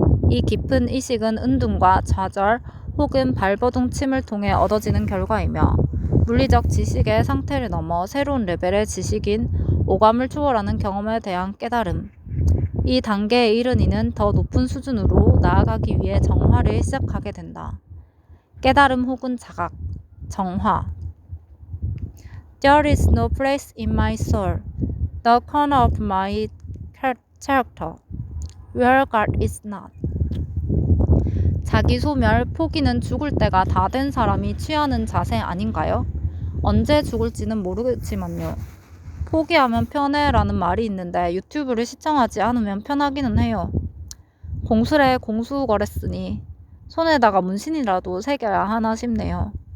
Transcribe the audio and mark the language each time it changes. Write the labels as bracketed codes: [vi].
[ko] 이 깊은 의식은 은둔과 좌절 혹은 발버둥침을 통해 얻어지는 결과이며 물리적 지식의 상태를 넘어 새로운 레벨의 지식인 오감을 초월하는 경험에 대한 깨달음. 이 단계에 이른 이는 더 높은 수준으로 나아가기 위해 정화를 시작하게 된다. 깨달음 혹은 자각, 정화. [en] There is no place in my soul, the corner of my character, where God is not. [ko] 자기 소멸, 포기는 죽을 때가 다 된 사람이 취하는 자세 아닌가요? 언제 죽을지는 모르겠지만요. 포기하면 편해라는 말이 있는데 유튜브를 시청하지 않으면 편하기는 해요. 공술에 공수거랬으니 손에다가 문신이라도 새겨야 하나 싶네요.